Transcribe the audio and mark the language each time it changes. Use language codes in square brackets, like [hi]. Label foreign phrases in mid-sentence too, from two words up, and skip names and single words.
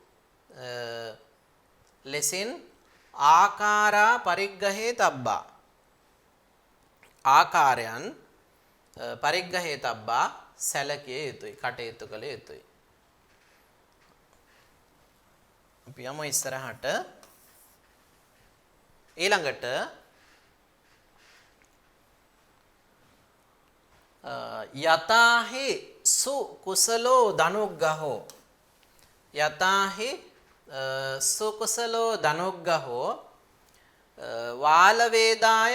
[pi] ලෙසින් ආකාරා පරිග්ගහේ තබ්බා ආකාරයන් පරිග්ගහේ තබ්බා [si] සැලකිය යුතුයි කටයුතු කළ යුතුයි. අපි යමු ඉස්සරහට. [pi] ඊළඟට යතාහි සු කුසලෝ ධනුග්ගහෝ යතාහි සු කුසලෝ ධනුග්ගහෝ වාල වේදාය